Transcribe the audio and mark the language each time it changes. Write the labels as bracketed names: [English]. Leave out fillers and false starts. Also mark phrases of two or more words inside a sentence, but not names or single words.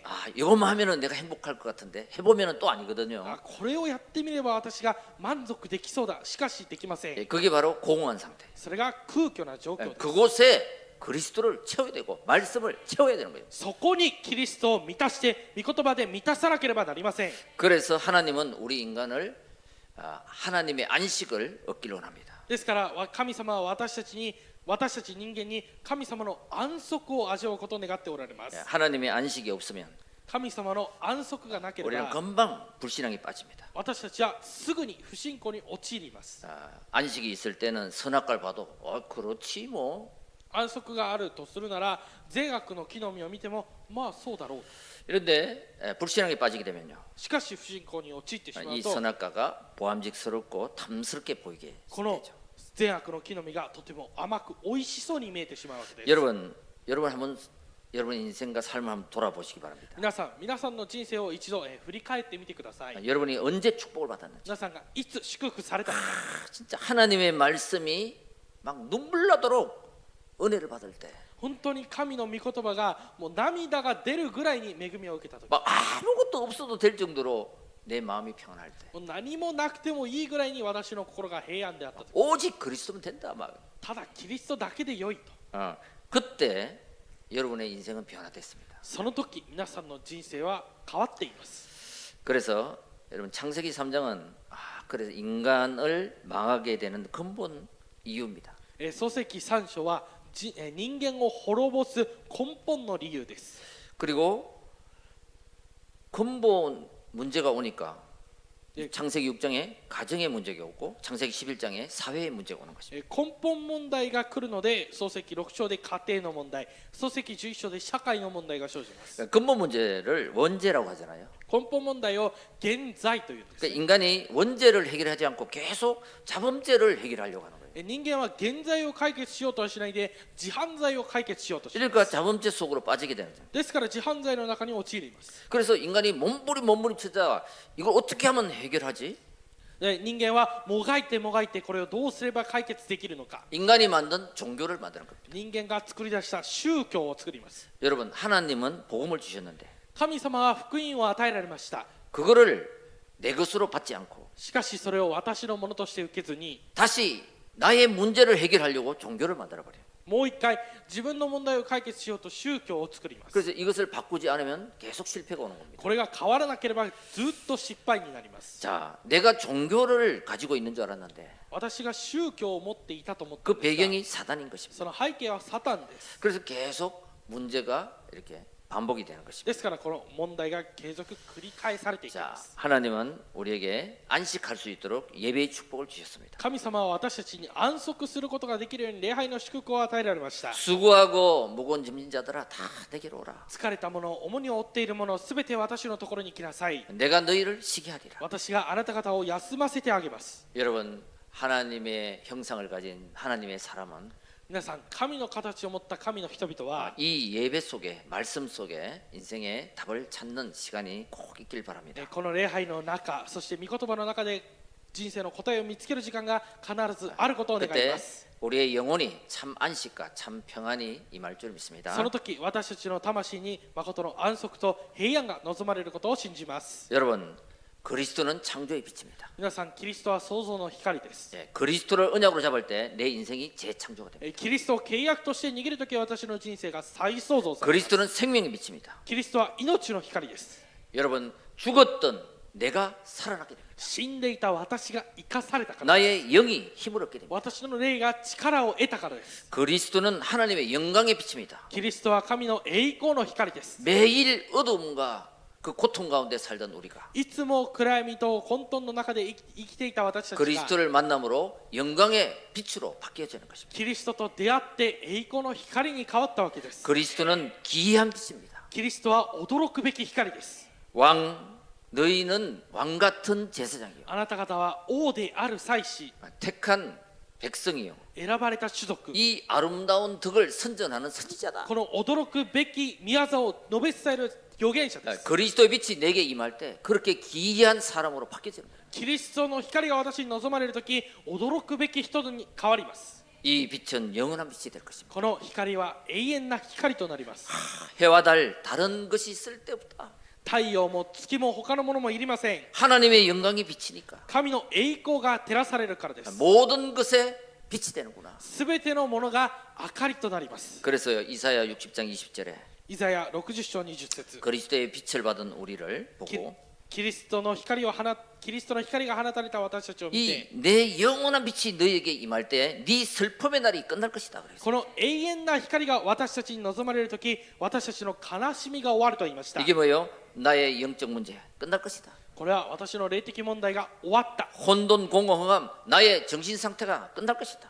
[Korean] 이것만 하면은 내가 행복할 것 같은데 해보면은 또 아니거든요. [Japanese] これをやってみれば私が満足できそうだ。しかしできません。 [Korean] 그게 바로 공허한 상태. [Japanese] それが空虚な状況です。 [Korean] 그곳에 그리스도를 채워야 되고 말씀을 채워야 되는 거예요. [Japanese] そこにキリストを満たして御言葉で満たさなければなりません。 [Korean] 그래서 하나님은 우리 인간을 하나님의 안식을 얻기를 원합니다. [Japanese] ですから神様は私たち人間に神様の安息を味わうことを願っておられます。 [Korean] 하나님의 안식이 없으면 [Japanese] 神様の安息がなけれ [Korean] 우리는 [Japanese] ば [Korean] 금방 불신앙에 빠집니다. [Japanese] 私たちはすぐに不信仰に陥ります。 [Korean] 안식이 있을 때는 선악과를 봐도 그렇지 뭐 [Japanese] 安息があるとするなら善悪の木の実を見てもまあそうだろう。 [Korean] 이런데 불신앙에 빠지게 되면요, [Japanese] しかし不信仰に陥ってしま [Korean] 이 [Japanese] うと [Korean] 선악과가 보암직스럽고 탐스럽게 보이게 [Japanese] この [Korean] 되죠. [Japanese] 善悪の木の実がとても甘く美味しそうに見えてしまうわけです。 [Korean] 여러분 한번 여러분 인생과 삶을 한번 돌아보시기 바랍니다. [Japanese] 皆さんの人生を一度振り返ってみてください。 [Korean] 여러분이 언제 축복을 받았는지. [Japanese] 皆さんがいつ祝福されたのか。 [Korean] 진짜 하나님의 말씀이 막 눈물 나도록 은혜를 받을 때, [Japanese] 本当に神の御言葉がもう涙が出るぐらいに恵みを受けたとき、 [Korean] 막 아무것도 없어도 될 정도로 내 마음이 평안할 때, [Japanese] もう何もなくてもいいぐらいに私の心が平安であったとき、 [Korean] 오직 그리스도면 된다 막. [Japanese] ただキリストだけで良いと、 [Korean] 그때 여러분의 인생은 변화됐습니다. [Japanese] その時皆さんの人生は変わっています。 [Korean] 그래서 여러분 창세기 3장은 그래서 인간을 망하게 되는 근본 이유입니다. [Japanese] 創世記3章は人間を滅ぼす根本の理由です。 [Korean] 그리고 근본 문제가 오니까 창세기 6장에 가정의 문제가 오고 창세기 11장에 사회의 문제가 오는 것입니다. [Japanese] 根本問題が来るので創世記6章で家庭の問題、創世記11章で社会の問題が生じます。 [Korean] 근본 문제를 원죄라고 하잖아요. [Japanese] 根本問題を現在というんです。 [Korean] 그러니까 인간이 원죄를 해결하지 않고 계속 자범죄를 해결하려고 하는 거예요. [Japanese] 人間は現在を解決しようとはしないで自犯罪を解決しようとします。 [Korean] 그러니까 자범죄 속으로 빠지게 되는 거예요. [Japanese] ですから自犯罪の中に陥ります。 [Korean] 그래서 인간이 몸부림치다 이걸 어떻게 하면 해결하지? [Japanese] 人間はもがいてこれをどうすれば解決できるのか。 [Korean] 인간이 만든 종교를 만드는 겁니다. [Japanese] 人間が作り出した宗教を作ります。 [Korean] 여러분 하나님은 복음을 주셨는데 [Japanese] 神様は福音を与えられました。 [Korean] 그거를 내 것으로 받지 않고 [Japanese] しかしそれを私のものとして受けずに、 [Korean] 다시 나의 문제를 해결하려고 종교를 만들어버려요. [Japanese] もう一回自分の問題を解決しようと宗教を作ります。 [Korean] 그래서 이것을 바꾸지 않으면 계속 실패가 오는 겁니다. [Japanese] これが変わらなければずっと失敗になります。 [Korean] 자, 내가 종교를 가지고 있는 줄 알았는데 [Japanese] 私が宗教を持っていたと思った [Korean] 그 [Japanese] んですが、 [Korean] 배경이 사단인 것입니다. [Japanese] その背景はサタンです。 [Korean] 그래서 계속 문제가 이렇게 반복이 되는 것입니다. [Japanese] ですからこの問題が継続繰り返されていきま [Korean] 자, [Japanese] す。 [Korean] 하나님은 우리에게 안식할 수 있도록 예배의 축복을 주셨습니다. [Japanese] 神様は私たちに安息することができるように礼拝の祝福を与えられました。 [Korean] 수고하고 무거운 짐진 자들아 다 내게로 오라. [Japanese] 疲れた者、重荷を負っている者、すべて私のところに来なさい。 [Korean] 내가 너희를 쉬게 하리라. [Japanese] 私があなた方を休ませてあげます。 [Korean] 여러분, 하나님의 형상을 가진 하나님의 사람은 [Japanese] 皆さん、神の形を持った神の人々は、 [Korean] 이 예배 속에 말씀 속에 인생의 답을 찾는 시간이 꼭 있길 바랍니다. [Japanese] この礼拝の中、そして御言葉の中で人生の答えを見つける時間が必ずあることを願い [Korean] 그때 [Japanese] ます。 [Korean] 우리의 영혼이 참 안식과 참 평안이 임할 줄 믿습니다. [Japanese] その時、私たちの魂に誠の安息と平安が望まれることを信じます。 [Korean] 여러분, 그리스도는 창조의 빛입니다. [Japanese] 皆さん、キリストは創造の光です。 [Korean] 예, 그리스도를 언약으로 잡을 때 내 인생이 재창조가 됩니다. [Japanese] キリストを契約として握るときは私の人生が再創造されます。 [Korean] 그리스도는 생명의 빛입니다. [Japanese] キリストは命の光です。 [Korean] 여러분, 죽었던 내가 살아나게 됩니다. [Japanese] 死んでいた私が生かされたからです。 [Korean] 나의 영이 힘을 얻게 됩니다. [Japanese] 私の霊が力を得たからです。 [Korean] 그리스도는 하나님의 영광의 빛입니다. [Japanese] キリストは神の栄光の光です。 [Korean] 매일 어두움과 그 고통 가운데 살던 우리가 [Japanese] いつも暗闇と混沌の中で生きていた私たちが [Korean] 그리스도를 만남으로 영광의 빛으로 바뀌어지는 것입니다. [Japanese] キリストと出会って栄光の光に変わったわけです。 [Korean] 그리스도는 기이한 빛입니다. [Japanese] キリストは驚くべき光です。 [Korean] 너희는 왕 같은 제사장이요 [Japanese] あなた方は王である祭司、 [Korean] 택한 백성이요 [Japanese] 選ばれた種族、 [Korean] 이 아름다운 덕을 선전하는 선지자다. [Japanese] この驚くべき宮座を述べ伝える預言者です。 [Korean] 그리스도의 빛이 내게 임할 때 그렇게 기이한 사람으로 바뀌어지는 거예요. [Japanese] キリストの光が私に望まれるとき、驚くべき人に変わります。 [Korean] 이 빛은 영원한 빛이 될 것입니다. [Japanese] この光は永遠な光となります。 [Korean] 해와 달 다른 것이 쓸데없다. [Japanese] 太陽も月も他のものもいりません。 [Korean] 하나님의 영광이 빛이니까 [Japanese] 神の栄光が照らされるからです。 [Korean] 모든 것에 빛이 되는구나. [Japanese] すべてのものが明かりとなります。 [Korean] 그래서요 이사야 60장 20절에 [Japanese] イザヤ60章20節 [Korean] 그리스도의 빛을 받은 우리를 보고 [Japanese] キリストの光が放たれた私たちを見 [Korean] 이 [Japanese] て、 [Korean] 내 영원한 빛이 너에게 임할 때 네 슬픔의 날이 끝날 것이다. 그래서 [Japanese] この永遠な光が私たちに望まれるとき、私たちの悲しみが終わると言いました。 [Korean] 이게 뭐예요? 나의 영적 문제 끝날 것이다. [Japanese] これは私の霊的問題が終わった。 [Korean] 혼돈 공허함 나의 정신 상태가 끝날 것이다.